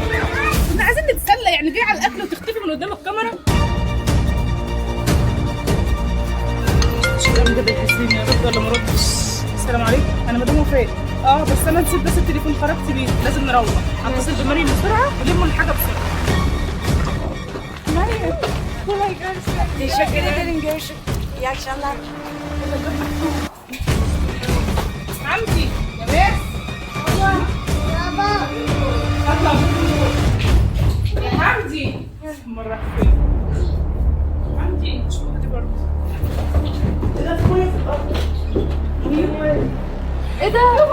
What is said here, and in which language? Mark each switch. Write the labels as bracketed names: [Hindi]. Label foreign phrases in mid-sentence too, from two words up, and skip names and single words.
[Arabic] احنا عايزين نتسلى يعني، جاي على الاكل وتختفي من قدام الكاميرا. شكرا جدا ياسمين، يا رد ولا ما ردش؟ السلام عليكم، انا مدام وفاء. بس انا نسيت بس التليفون، خرجت بيه، لازم نروح. هتصل بمريم بسرعه ولموا الحاجه بسرعه. [Turkish] مريم kolay gelsin. Teşekkür ederim. Görüşürüz. İyi akşamlar. [Arabic] حمدي يا بس. Baba. اطلع يا حمدي. مرة فين؟ حمدي شو بدي برضه؟ ايه ده؟